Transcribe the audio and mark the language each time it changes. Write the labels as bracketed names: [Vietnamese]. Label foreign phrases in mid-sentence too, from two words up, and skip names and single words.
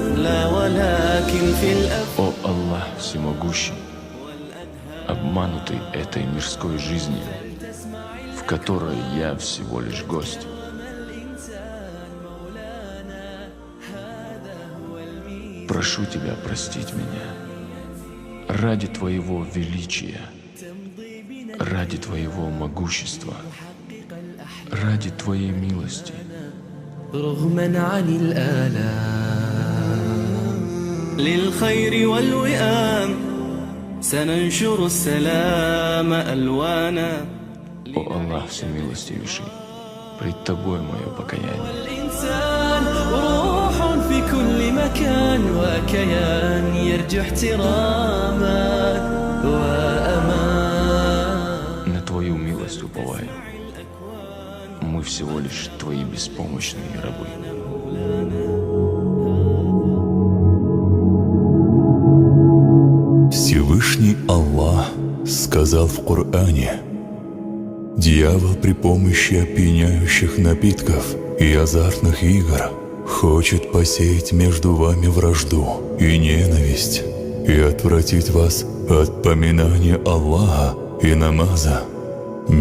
[Arabic] ولكن في [Russian] О Аллах всемогущий, обманутый этой мирской жизнью, в которой я всего лишь гость. Прошу тебя простить меня ради твоего величия, ради твоего могущества, ради твоей милости. [Arabic] رغما عن الآلام للخير والوئام سننشر السلام ألوانا [Russian] О Аллах всемилостивейший, пред тобой мое покаяние. [Arabic] الإنسان روح في كل مكان وكيان يرجو احتراما وأمان. [Russian] На твою милость уповаю. Мы всего лишь твои беспомощные рабы. Всевышний Аллах сказал в Коране: «Дьявол при помощи опьяняющих напитков и азартных игр хочет посеять между вами вражду и ненависть и отвратить вас от поминания Аллаха и намаза.